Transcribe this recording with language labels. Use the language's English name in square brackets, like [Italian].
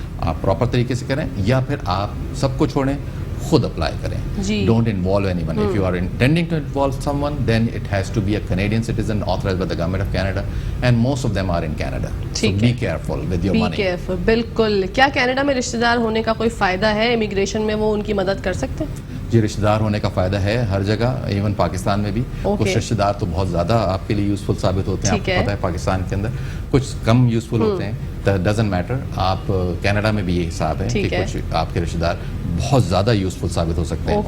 [Urdu] آپ پراپر طریقے سے کریں یا پھر آپ سب کو چھوڑیں, خود اپلائی کریں. [English] Don't involve anyone. If you are intending to involve someone, then it has to be a Canadian citizen authorized by the government of Canada, and most of them are in Canada. So be careful with your money. Be careful. [Urdu] بالکل. کیا Canada میں رشتہ دار ہونے کا کوئی فائدہ ہے امیگریشن میں, وہ ان کی مدد کر سکتے ہیں؟ جی, رشتہ دار ہونے کا فائدہ ہے ہر جگہ, ایون پاکستان میں بھی. کچھ رشتہ دار تو بہت زیادہ آپ کے لیے یوزفل ثابت ہوتے ہیں, آپ کو پتہ ہے پاکستان کے اندر کچھ کم یوزفل ہوتے ہیں. [English] Doesn't matter. [Urdu] آپ کینیڈا میں بھی یہ حساب ہے کہ کچھ آپ کے رشتہ دار بہت زیادہ یوزفل ثابت ہو سکتے ہیں.